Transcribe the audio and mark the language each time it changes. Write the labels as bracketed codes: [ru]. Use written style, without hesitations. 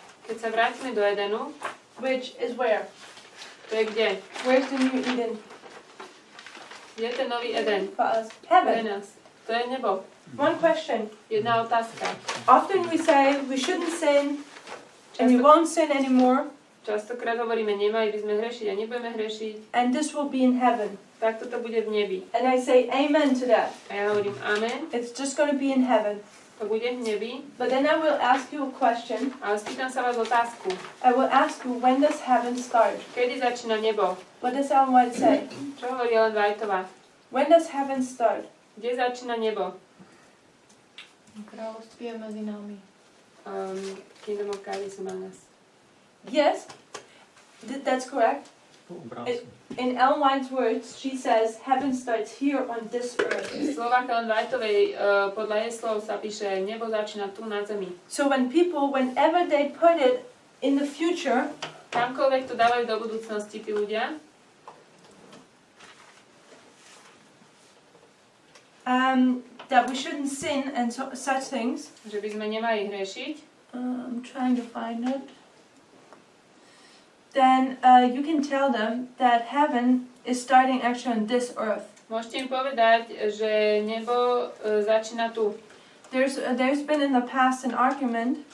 [sk] keď sa vrátime do Edenu, [en] which is where? [sk] to je kde? [en] Where's the new Eden [sk] Kde je ten nový Eden? [en] for us? [sk] Pre [en] Heaven. [sk] nás. To je nebo. [en] One question. [sk] Jedna otázka. [en] Often we say we shouldn't sin and we won't sin anymore, [sk] Častokrát hovoríme, nemali by sme hrešiť a nebudeme hrešiť. [en] and this will be in heaven. [sk] Tak toto bude v nebi. [en] And I say amen to that. [sk] A ja hovorím amen, [en] It's just going to be in heaven. [sk] to bude v nebi. [en] But then I will ask you a question. [sk] Ale spýtam sa vás otázku. [en] I will ask you, when does heaven start? [sk] Kedy začína nebo? [en] What does Ellen White say? [sk] Čo hovorí Ellen Whiteová? [en] When does heaven start? [sk] Kde začína nebo? Kráľovství je medzi nami. [en] Kingdom of God is among us. Yes, that's correct. In Ellen White's words, she says heaven starts here on this earth. [sk] V slovách Ellen Whiteovej, podľa jej slov sa píše, nebo začína tu na zemi. [en] So when people, whenever they put it in the future, [sk] Kamkoľvek to dávajú do budúcnosti tí ľudia, [en] that we shouldn't sin and such things. [sk] že by sme nemali hrešiť, [en] I'm trying to find it. Then you can tell them that heaven is starting actually on this earth. [sk] môžete im povedať, že nebo začína tu. [en] There's been in the past an argument